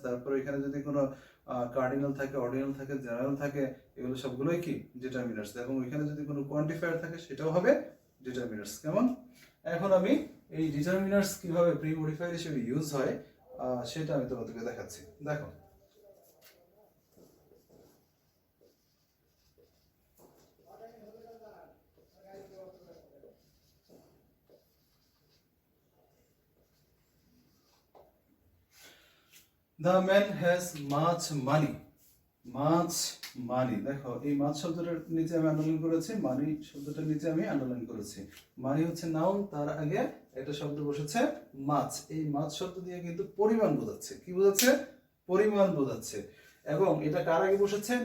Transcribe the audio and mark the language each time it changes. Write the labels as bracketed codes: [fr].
[bn] তারপর এখানে যদি কোনো কার্ডিনাল থাকে, অর্ডিনাল থাকে, জেনারেল থাকে, এগুলো সবগুলোই কি ডিটারমিনার্স। এবং এখানে যদি কোনো কোয়ান্টিফায়ার থাকে সেটাও হবে ডিটারমিনার্স। কেমন? এখন আমি এই ডিটারমিনার্স কিভাবে প্রি মডিফায়ার হিসেবে ইউজ হয় সেটা আমি তোমাদেরকে দেখাচ্ছি। [en] দেখো, The man has much money. Much money. [bn] দেখো, এই মাছ শব্দটার নিচে আমি আন্ডারলাইন করেছি, মানি শব্দটার নিচে আমি আন্ডারলাইন করেছি। মানি হচ্ছে নাউন, তার আগে একটা শব্দ বসেছে মাছ। এই মাছ শব্দ দিয়ে কিন্তু পরিমাণ বোঝাচ্ছে। কি বোঝাচ্ছে? পরিমাণ বোঝাচ্ছে। এবং এটা কার আগে বসেছে?